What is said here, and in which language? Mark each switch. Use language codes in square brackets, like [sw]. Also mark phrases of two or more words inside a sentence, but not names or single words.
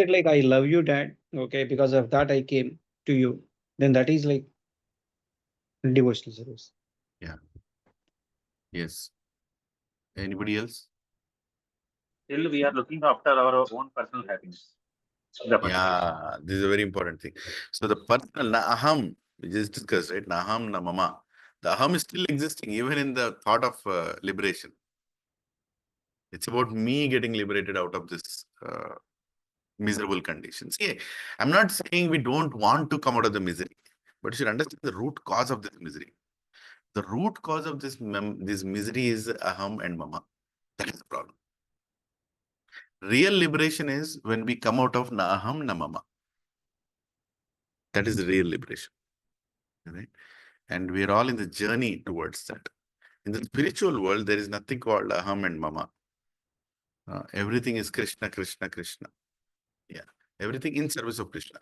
[en] that, like, I love you, Dad, okay, because of that I came to you, then that is like devotional service. Yeah. Yes. Anybody else? Still, we are looking after our own personal happiness. The person. Yeah, this is a very important thing. So the personal [sa] na aham, [en] we just discussed, right? [sa] Na aham, na mama. [en] The aham is still existing even in the thought of liberation. It's about me getting liberated out of this miserable conditions. See, I'm not saying we don't want to come out of the misery, but you should understand the root cause of this misery. The root cause of this misery is aham and mama. That is the problem. Real liberation is when we come out of [sa] na aham na mama. [en] That is the real liberation. Right? And we are all in the journey towards that. In the spiritual world, there is nothing called aham and mama. Everything is Krishna, Krishna, Krishna. Yeah. Everything in service of Krishna.